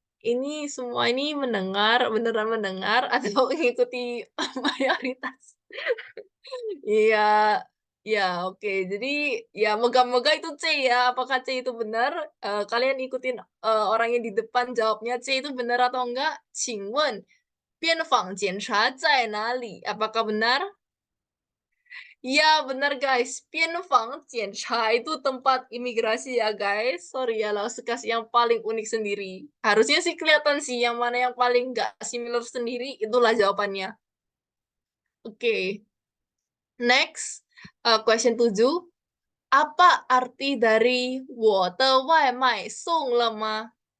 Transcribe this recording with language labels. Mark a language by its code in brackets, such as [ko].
[id] Ini semua ini beneran mendengar atau mengikuti mayoritas? Iya, ya oke. Jadi ya moga-moga itu C ya. Apakah C itu benar? Kalian ikutin orang yang di depan jawabnya C itu benar atau enggak? [zh] 请问边防检查在哪里? [id] Apakah benar? Iya, benar guys. Pianfang Jiancha itu tempat imigrasi ya guys. Sorry ya, langsung kasih yang paling unik sendiri. Harusnya sih kelihatan sih yang mana yang paling nggak similar sendiri, itulah jawabannya. Oke, next. Question 7. Apa arti dari [zh] 我的外卖送了吗？